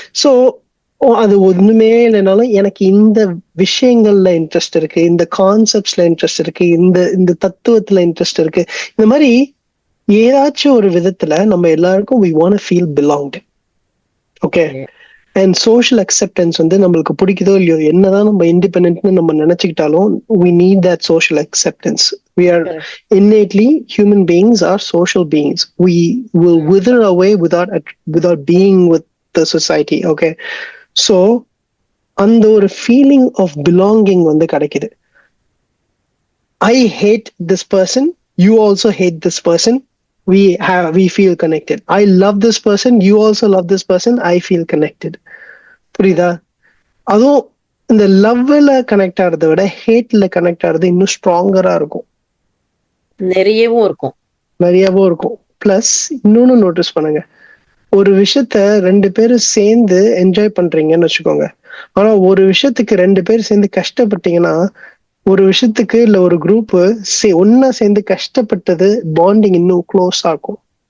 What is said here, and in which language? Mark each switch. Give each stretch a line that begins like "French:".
Tamil: So அது ஒண்ணுமே இல்லைனாலும் எனக்கு இந்த விஷயங்கள்ல இன்ட்ரெஸ்ட் இருக்கு, இந்த கான்செப்ட்ஸ்ல இன்ட்ரெஸ்ட் இருக்கு, இந்த தத்துவத்துல இன்ட்ரெஸ்ட் இருக்கு. இந்த மாதிரி ஏதாச்சும் ஒரு விதத்துல நம்ம எல்லாருக்கும்
English: we want to feel belonged.
Tamil: Okay, and social acceptance வந்து நம்மளுக்கு பிடிக்குதோ இல்லையோ, என்னதான் நம்ம இண்டிபெண்டன்ட்னு நம்ம நினைச்சுக்கிட்டாலும்
English: we need that social acceptance. We are innately human beings, are social beings. We will wither away without being with the society. Okay, so
Tamil: அந்த ஒரு feeling of belonging வந்து கிடைக்குது.
English: I hate this person, you also hate this person, we feel connected. I love this person, you also love this person, I feel connected.
Tamil: புரியுதா? அதுவும் இந்த லவ்ல connect ஆகிறத விட ஹேட்ல கனெக்ட் ஆகிறது இன்னும் ஸ்ட்ராங்கரா இருக்கும், நிறையவும் இருக்கும். பிளஸ் இன்னொன்னு நோட்டீஸ் பண்ணுங்க, ஒரு விஷயத்த 2 பேரும் சேர்ந்து என்ஜாய் பண்றீங்கன்னு வச்சுக்கோங்க, ஆனா ஒரு விஷயத்துக்கு 2 பேர் சேர்ந்து கஷ்டப்பட்டீங்கன்னா, ஒரு விஷயத்துக்கு இல்ல ஒரு குரூப் ஒன்னா சேர்ந்து கஷ்டப்பட்டது பாண்டிங் இன்னும் க்ளோஸ் ஆகும்.